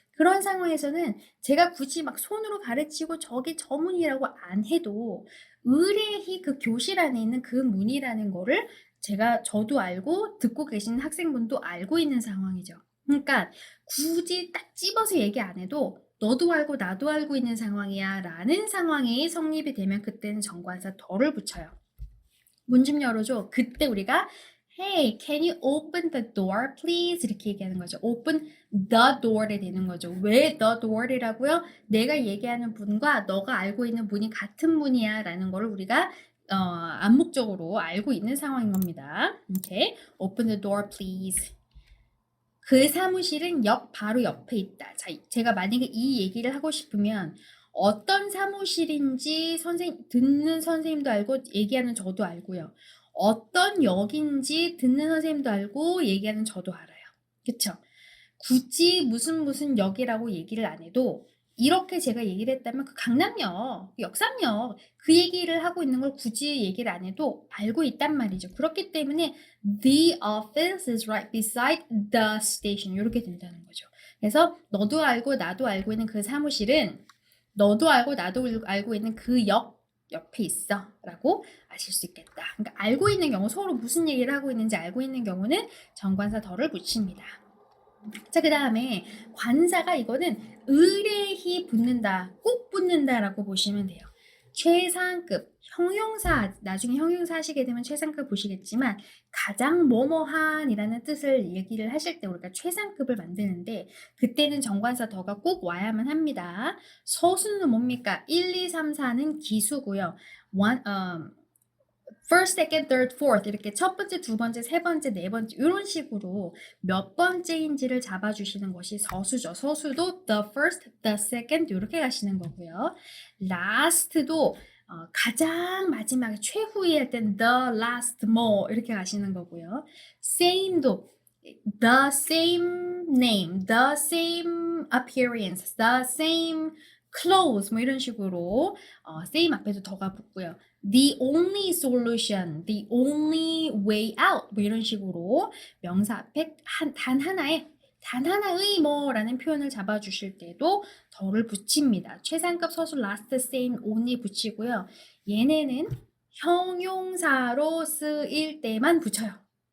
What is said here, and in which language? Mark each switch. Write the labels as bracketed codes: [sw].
[ko] 그런 상황에서는 제가 굳이 막 손으로 가르치고 저기 저 문이라고 안 해도 의뢰히 그 교실 안에 있는 그 문이라는 거를 저도 알고 듣고 계신 학생분도 알고 있는 상황이죠. 그러니까 굳이 딱 집어서 얘기 안 해도 너도 알고 나도 알고 있는 상황이야 라는 상황이 성립이 되면 그때는 정관사 더를 붙여요. 문 좀 열어줘. 그때 우리가 [en] Hey, can you open the door, please? [ko] 이렇게 얘기하는 거죠. [en] Open the door [ko] 에 되는 거죠. 왜 the door이라고요? 내가 얘기하는 문과 너가 알고 있는 문이 같은 문이야 라는 거를 우리가 암묵적으로 알고 있는 상황인 겁니다. 이렇게 [en] Open the door, please. [ko] 그 사무실은 바로 옆에 있다. 자, 제가 만약에 이 얘기를 하고 싶으면 어떤 사무실인지 듣는 선생님도 알고 얘기하는 저도 알고요. 어떤 역인지 듣는 선생님도 알고 얘기하는 저도 알아요. 그쵸? 굳이 무슨 역이라고 얘기를 안 해도 이렇게 제가 얘기를 했다면 그 강남역, 역삼역 그 얘기를 하고 있는 걸 굳이 얘기를 안 해도 알고 있단 말이죠. 그렇기 때문에 [en] the office is right beside the station [ko] 이렇게 된다는 거죠. 그래서 너도 알고 나도 알고 있는 그 사무실은 너도 알고 나도 알고 있는 그 역 옆에 있어 라고 아실 수 있겠다. 그러니까 알고 있는 경우 서로 무슨 얘기를 하고 있는지 알고 있는 경우는 정관사 덜을 붙입니다. 자, 그 다음에 관사가 이거는 의뢰히 붙는다, 꼭 붙는다라고 보시면 돼요. 최상급, 형용사, 나중에 형용사 하시게 되면 최상급 보시겠지만 가장 뭐뭐한이라는 뜻을 얘기를 하실 때 우리가 최상급을 만드는데 그때는 정관사 더가 꼭 와야만 합니다. 서수는 뭡니까? 1, 2, 3, 4는 기수고요. first, second, third, fourth 이렇게 첫 번째, 두 번째, 세 번째, 네 번째 이런 식으로 몇 번째인지를 잡아주시는 것이 서수죠. 서수도 the first, the second 이렇게 가시는 거고요. last도 가장 마지막에 최후에 할 땐 the last more 이렇게 가시는 거고요. [en] same도 the same name, the same appearance, the same clothes [ko] 뭐 이런 식으로 same 앞에도 더가 붙고요. [en] the only solution, the only way out [ko] 뭐 이런 식으로 명사 앞에 단 하나의 뭐라는 표현을 잡아주실 때도 더를 붙입니다. 최상급 서술 last, same, only 붙이고요. 얘네는 형용사로 쓰일 때만 붙여요.